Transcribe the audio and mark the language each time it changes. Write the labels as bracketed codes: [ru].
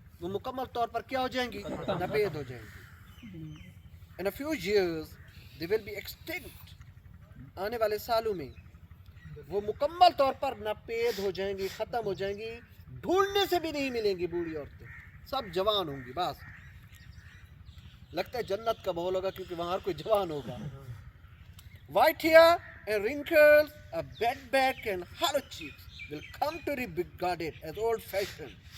[ur] وہ مکمل طور پر کیا ہو جائیں گی؟ ناپید ہو جائیں گی. [en] In a few years they will be extinct. [ur] آنے والے سالوں میں وہ مکمل طور پر ناپید ہو جائیں گی، ختم ہو جائیں گی، ڈھونڈنے سے بھی نہیں ملیں گی بوڑھی عورتیں، سب جوان ہوں گی. بس لگتا ہے جنت کا ماحول ہوگا کیونکہ وہاں ہر کوئی جوان ہوگا. [en] White hair and wrinkles, a bent back and hollow cheeks will come to be regarded as old fashioned.